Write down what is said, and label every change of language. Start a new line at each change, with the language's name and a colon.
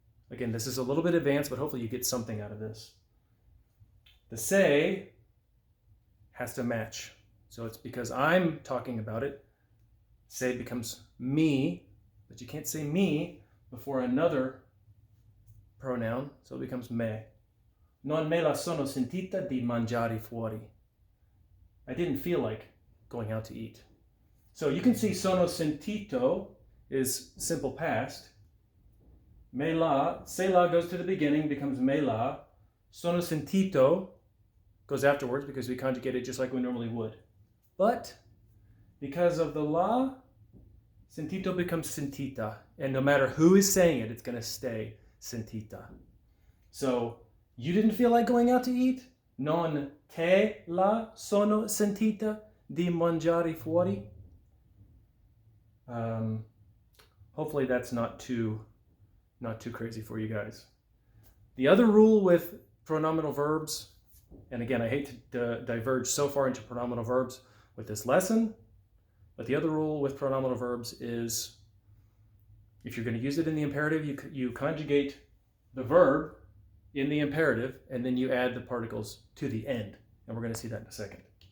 English: Again, this is a little bit advanced, but hopefully you get something out of this. The se has to match. So it's because I'm talking about it, se becomes me, but you can't say me before another pronoun, so it becomes me.
Italian: Non me la sono sentita di mangiare fuori.
English: I didn't feel like going out to eat. So you can see sono sentito is simple past. Me la, se la goes to the beginning, becomes me la. Sono sentito goes afterwards because we conjugate it just like we normally would. But because of the la, sentito becomes sentita. And no matter who is saying it, it's going to stay sentita. So you didn't feel like going out to eat?
Italian: Non te la sono sentita di mangiare fuori?
English: Hopefully that's not too crazy for you guys. The other rule with pronominal verbs, and again, I hate to diverge so far into pronominal verbs with this lesson, but the other rule with pronominal verbs is if you're going to use it in the imperative, you conjugate the verb in the imperative, and then you add the particles to the end. And we're going to see that in a second.